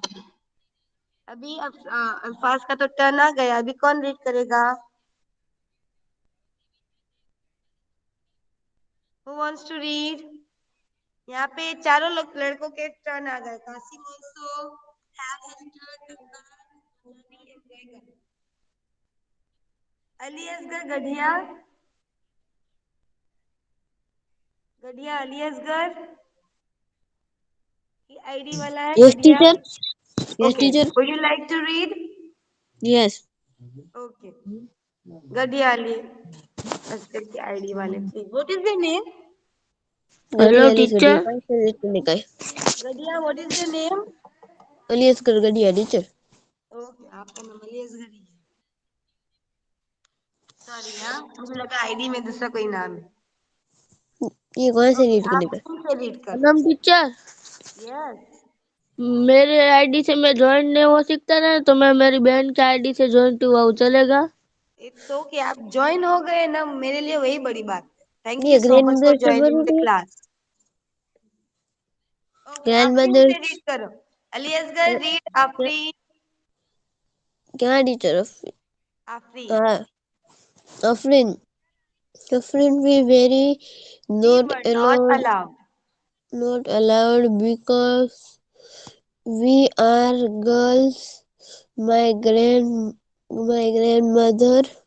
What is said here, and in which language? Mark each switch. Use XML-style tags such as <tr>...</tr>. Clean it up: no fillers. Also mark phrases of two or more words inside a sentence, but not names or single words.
<hi>अभी अल्फाज का तो टर्न आ गया, अभी कौन रीड करेगा?</hi> <en>Who wants to read?</en> <hi>यहाँ पे चारों लोग लड़कों के टर्न आ गए.</hi> <en>कासिम also have his turn.</en> <hi>अली असगर गढ़िया, गढ़िया अली असगर, ये आईडी वाला है</hi> <en>Yes,</en> <hi>गढ़िया.</hi> <en>teacher. Yes, ओके, teacher. Would you like to read? Yes. ओके,</en> <hi>गढ़िया अली असगर की आईडी वाले,</hi> <en>Please. What is their name? Hello, teacher. गढ़िया, what is their name? Alias Gargadia, teacher. ओके,</en> <hi>आपका नाम अली असगर ही है. सॉरी, हाँ मुझे लगा आईडी में दूसरा कोई नाम है. ये कौन से ओके, रीड करने आप का? स्क्रीन से रीड करो. प्रणाम टीचर.</hi> <en>यस.</en> <hi>मेरे आईडी से मैं ज्वाइन नहीं हो सकता ना, तो मैं मेरी बहन के आईडी से ज्वाइन हुआ हूँ, चलेगा?</hi> <en>It's OK,</en> <hi>आप ज्वाइन हो गए ना, मेरे लिए वही बड़ी बात है.</hi> <en>थैंक</en> <hi>ये</hi> <en>you so</en> <hi>ग्रैंड</hi> <en>much for</en> <hi>मदर से</hi> <en>joining the</en> <hi>भरूंगी.</hi> <en>class. OK,</en> <hi>ग्रैंड आफरीन मदर. से रीड करो. अली असगर रीड, आफरीन. क्या टीचर? Afreen.</hi> <en>uh, Afrin, Afrin, we very We not were not allowed, allowed. not allowed because we are girls. My my grandmother</en>